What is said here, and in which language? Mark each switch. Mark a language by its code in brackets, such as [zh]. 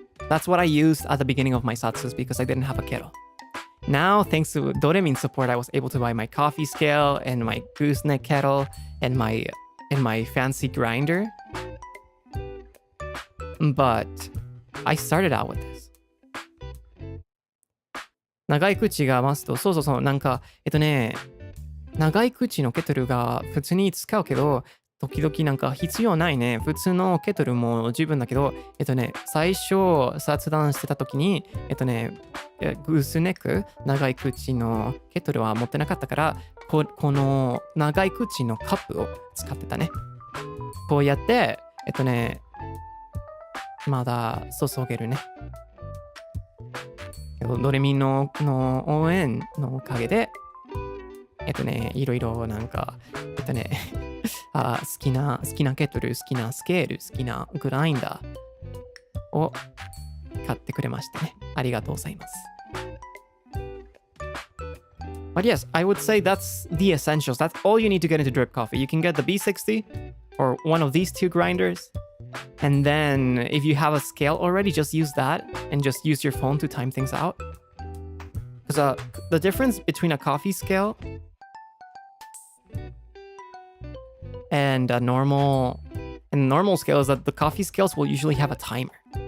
[en] That's what I used at the beginning of my Zatsus because I didn't have a kettle. Now, thanks to Doremin's support, I was able to buy my coffee scale and my gooseneck kettle and my fancy grinder. But I started out with this. [ja] 長い口がマスト。そう。なんか、長い口のケトルが普通に使うけど、時々なんか必要ないね。普通のケトルも十分だけど、最初雑談してた時に、グースネック、長い口のケトルは持ってなかったから、この長い口のカップを使ってたね。こうやって、まだ注げるね。ドレミの応援のおかげで、いろいろなんか、好きなケトル、好きなスケール、好きなグラインダーを買ってくれましたね。ありがとうございます。 [en] But yes, I would say that's the essentials. That's all you need to get into drip coffee. You can get the B60 or one of these two grinders. And then if you have a scale already, just use that and just use your phone to time things out. Because the difference between a coffee scale and a normal scale is that the coffee scales will usually have a timer.